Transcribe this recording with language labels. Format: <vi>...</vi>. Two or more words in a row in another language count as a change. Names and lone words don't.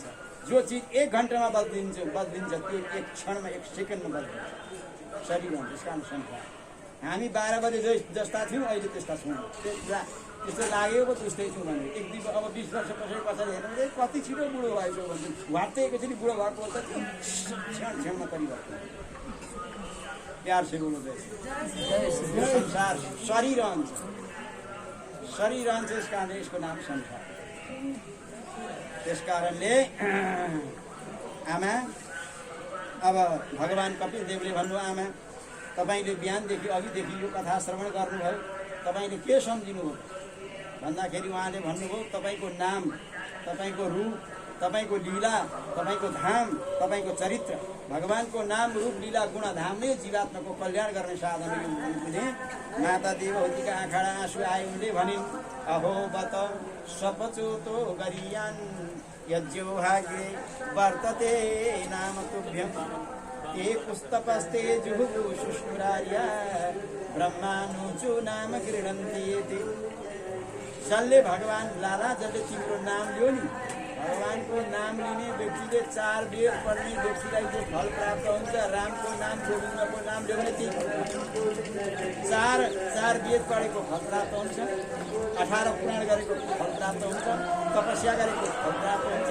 <ne>जो चिज 1 घन्टामा बदलिन्छ त्यो 1 क्षणमा 1 सेकेन्डमा बदलिन्छ। शरीर हो त्यसका अनुसार हामी 12 बजे जस्ता थियौँ अहिले त्यस्ता छौँ। त्यस्तो लागेको त्यस्तै छौँ भने एक दुई अब 20 वर्ष पछाडि हेर्नु कति छिटो बुढो भएको भन्छ। घाँट्दै एकैचोटि बुढो भएको त क्षणमा परिवर्तन।</ne> <hi>प्यार से बोलो</hi> <ne>संसार शरीर रहन्छ। शरीर रहन्छ यस कारण यसको नाम संसार। त्यस कारणले आमा अब भगवान कपिल देवले भन्नु आमा तपाईले बिहानदेखि अघिदेखि यो कथा श्रवण गर्नुभयो तपाईले के सम्झिनुभयो भन्दाखेरि उहाँले भन्नुभयो तपाईको नाम तपाईको रूप तपाईको लीला तपाईको धाम तपाईको चरित्र भगवानको नाम रूप लीला गुण धाम नै जीवात्माको कल्याण गर्ने साधन हो भने माता देवहूतिका आँखाडा आँसु आए उनले भनिन्</ne> <sa>अहो बत सपचोतो गरियान यज्ञो भाग्ये वर्तते नाम तुभ्यं ते पुस्तपस्ते जुहुः शुश्रुरार्या ब्रह्मानुचो नाम गृह्णन्ति ते।</sa> <ne>जसले भगवान लाला जसले तिम्रो नाम लियो नि भगवानको नाम लिने व्यक्तिले 4 वेद पढ्ने व्यक्तिलाई जो फल प्राप्त हुन्छ रामको नाम गोविन्दको नाम लियो भने ती 4 वेद पढेको फल प्राप्त हुन्छ 18 पुराण गरेको फल प्राप्त हुन्छ तपस्या गरेको फल प्राप्त हुन्छ।</ne>